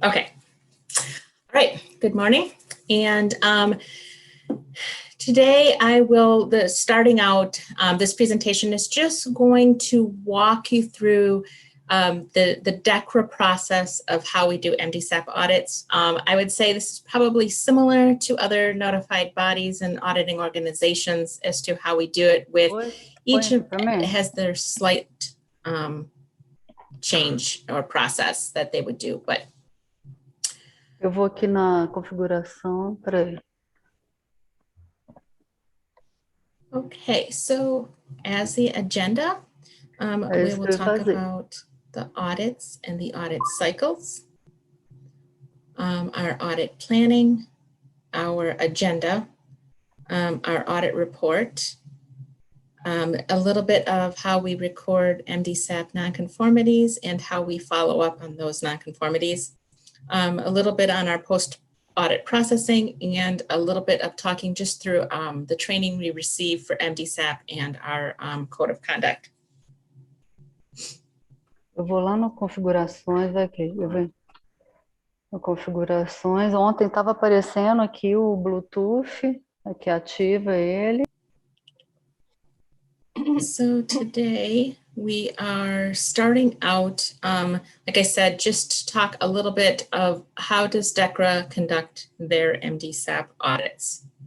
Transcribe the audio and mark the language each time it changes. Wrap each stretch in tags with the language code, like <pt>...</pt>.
<en>Okay, all right, good morning. And today I will, starting out, this presentation is just going to walk you through the DECRA process of how we do MDSAP audits. I would say this is probably similar to other notified bodies and auditing organizations as to how we do it, with each of has their slight change or process that they would do. But</en> <pt>eu vou aqui na configuração, peraí.</pt> <en>Okay, so as the agenda, we will talk about the audits and the audit cycles, our audit planning, our agenda, our audit report, a little bit of how we record MDSAP nonconformities and how we follow up on those nonconformities, a little bit on our post-audit processing, and a little bit of talking just through the training we receive for MDSAP and our code of conduct.</en> <pt>Eu vou lá no configurações aqui, eu venho no configurações. Ontem estava aparecendo aqui o Bluetooth, aqui ativa ele.</pt> <en>So today we are starting out, like I said, just to talk a little bit of how does DECRA conduct their MDSAP audits.</en>